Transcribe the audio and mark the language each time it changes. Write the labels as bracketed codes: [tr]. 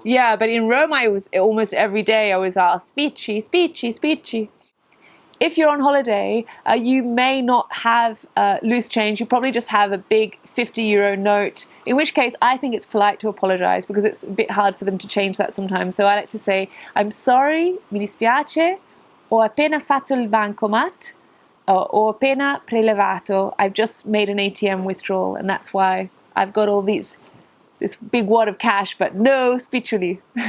[en] Yeah, but in Rome, I was almost every day I was asked spicci. If you're on holiday, you may not have loose change. You probably just have a big €50 note, in which case I think it's polite to apologize because it's a bit hard for them to change that sometimes. So I like to say, I'm sorry, [it] mi dispiace, ho appena fatto il bancomat, ho appena prelevato. [en] I've just made an ATM withdrawal, and that's why I've got all this big wad of cash, but no spiccioli.